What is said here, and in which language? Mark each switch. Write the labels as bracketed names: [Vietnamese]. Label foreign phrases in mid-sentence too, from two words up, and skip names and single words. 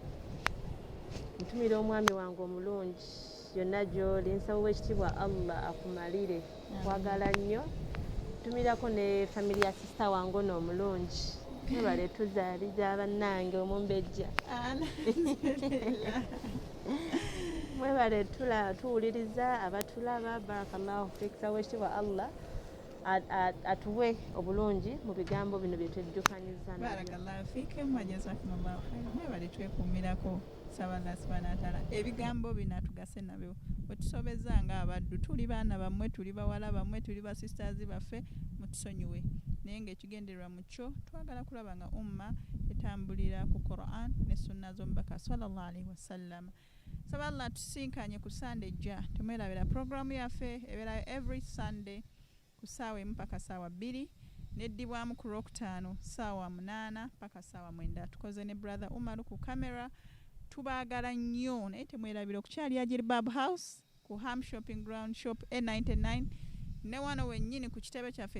[Ganda] ntumira omwami wange omulungi yonna gy'oli nsaba owekitiibwa Allah akumalire kwagala nnyo ntumirako ne family ya sista wange ono omulungi mwebale tuzaaliza bannange omumbejja mwebale tuwuliriza abatulaba [Arabic] barakallahu fikisa [Ganda] owekitiibwa Allah atuwe obulungi mu bigambo bino bye twejjukanyiza [Arabic] بارك الله فيكم وجزاكم الله خيرا [Ganda] mwebale twekuumirako saba Allah [Arabic] سبحانه وتعالى [Ganda] ebigambo bino atugase nabyo bwe tusobeza nga abaddu tuli baana bammwe tuli bawala bammwe tuli ba sisters baffe mutusonyiwe naye ng'ekigendererwa mu kyo twagala kulaba nga umma etambulira ku Qur'an ne sunna z'omubaka [Arabic] صلى الله عليه وسلم [Ganda] saba Allah tusinkanye ku Sunday ejja tumwerabira programu yaffe ebeerayo [English] every Sunday [Ganda] ku ssaawa emu paka ssaawa 2 neddibwamu ku Lwokutaano ssaawa 8 paka ssaawa 9 tukoze ne brother Umaru ku kamera tubaagala nnyo naye temwerabira okukyali ya Jilbab House ku Ham Shopping Ground Shop A99 ne wano wennyini ku kitebe kyaffe